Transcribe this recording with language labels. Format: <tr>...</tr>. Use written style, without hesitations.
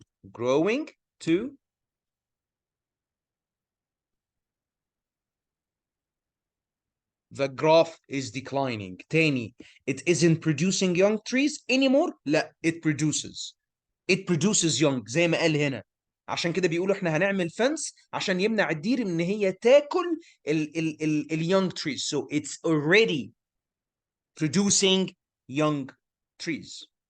<en>Growing to the graph is declining.</en> <ar>تاني,</ar> <en>it isn't producing young trees anymore.</en> <ar>لا,</ar> <en>it produces. It produces young</en> <ar>زي ما قال هنا. عشان كده بيقولوا احنا هنعمل فنس عشان يمنع الدير ان هي تاكل ال</ar> <en>young trees. So it's already producing young trees.</en>